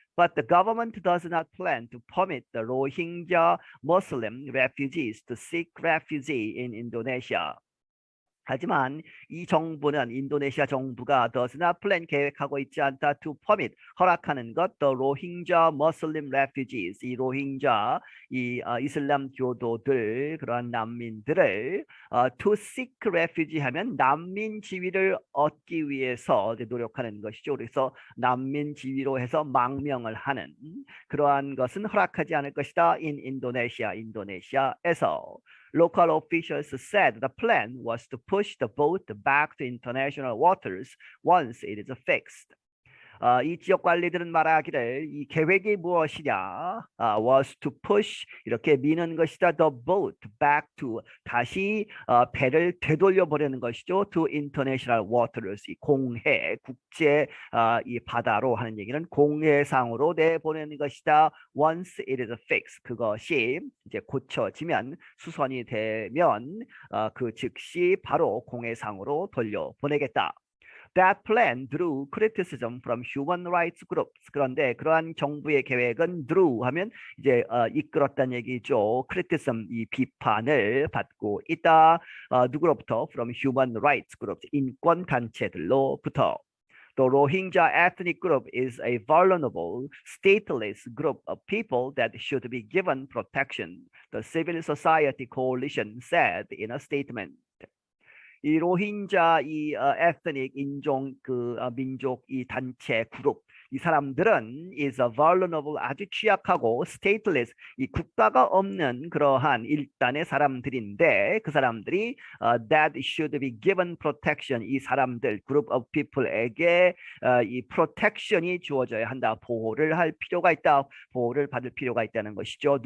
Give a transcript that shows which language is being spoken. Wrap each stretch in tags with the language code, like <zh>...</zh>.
<en>But the government does not plan to permit the Rohingya Muslim refugees to seek refuge in Indonesia.</en> <ko>하지만 이 정부는 인도네시아 정부가</ko> <en>does not plan</en> <ko>계획하고 있지 않다</ko> <en>to permit</en> <ko>허락하는 것</ko> <en>the Rohingya Muslim refugees</en> <ko>이 로힝자 이 이슬람 교도들 그러한 난민들을</ko> <en>to seek refugee</en> <ko>하면 난민 지위를 얻기 위해서 노력하는 것이죠. 그래서 난민 지위로 해서 망명을 하는 그러한 것은 허락하지 않을 것이다.</ko> <en>in Indonesia</en> <ko>인도네시아에서</ko> <en>Local officials said the plan was to push the boat back to international waters once it is fixed.</en> <ko>이 지역 관리들은 말하기를 이 계획이 무엇이냐</ko> <en>was to push</en> <ko>이렇게 미는 것이다</ko> <en>the boat back to</en> <ko>다시 배를 되돌려 보려는 것이죠</ko> <en>to international waters</en> <ko>이 공해 국제 이 바다로 하는 얘기는 공해상으로 내보내는 것이다</ko> <en>once it is fixed</en> <ko>그것이 이제 고쳐지면 수선이 되면 그 즉시 바로 공해상으로 돌려 보내겠다.</ko> <en>That plan drew criticism from human rights groups.</en> <ko>그런데 그러한 정부의 계획은 drew 하면 이제 이끌었다는 얘기죠. criticism 이 비판을 받고 있다. 누구로부터?</ko> <en>From human rights groups.</en> <ko>인권 단체들로부터.</ko> <en>The Rohingya ethnic group is a vulnerable, stateless group of people that should be given protection, the Civil Society Coalition said in a statement.</en> <ko>이 로힝자 이 에스닉 인종 그 민족 이 단체 그룹 이 사람들은</ko> <en>is a vulnerable</en> <ko>아주 취약하고 stateless 이 국가가 없는 그러한 일단의 사람들인데 그 사람들이</ko> <en>that should be given protection</en> <ko>이 사람들</ko> <en>group of people</en> <ko>에게 이 protection이 주어져야 한다 보호를 할 필요가 있다 보호를 받을 필요가 있다는 것이죠.</ko>